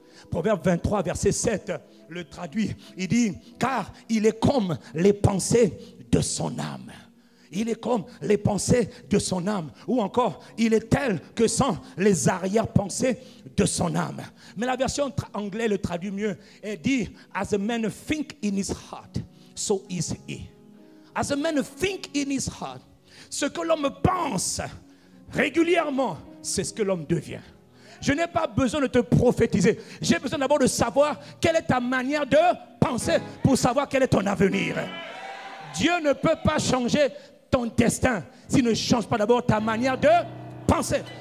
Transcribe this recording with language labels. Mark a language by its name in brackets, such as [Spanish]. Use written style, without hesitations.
[French] Proverbe 23, verset 7, le traduit. Il dit, car il est comme les pensées de son âme. Il est comme les pensées de son âme. Ou encore, il est tel que sont les arrière-pensées de son âme. Mais la version anglaise le traduit mieux. Elle dit, [English] as a man think in his heart, so is he. As a man think in his heart. [French] Ce que l'homme pense régulièrement, c'est ce que l'homme devient. Je n'ai pas besoin de te prophétiser. J'ai besoin d'abord de savoir quelle est ta manière de penser pour savoir quel est ton avenir. Dieu ne peut pas changer ton destin s'il ne change pas d'abord ta manière de penser.